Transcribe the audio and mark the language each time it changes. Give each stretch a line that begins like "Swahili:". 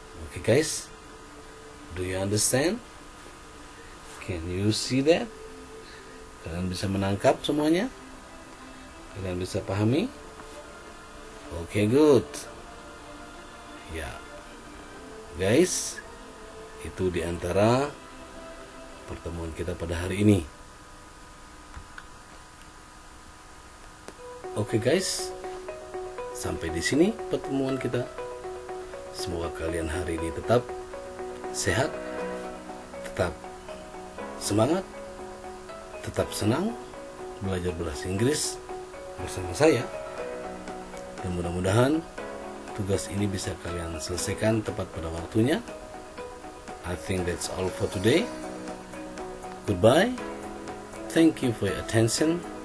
English: Okay guys, do you understand? Can you see that?
Indonesian: Kalian bisa menangkap semuanya? Kalian bisa pahami?
English: Okay, good.
Indonesian: Ya, guys, itu diantara pertemuan kita pada hari ini. Oke guys, sampai di sini pertemuan kita. Semoga kalian hari ini tetap sehat, tetap semangat, tetap senang belajar bahasa Inggris bersama saya. Dan mudah-mudahan tugas ini bisa kalian selesaikan tepat pada waktunya.
English: I think that's all for today. Goodbye. Thank you for your attention.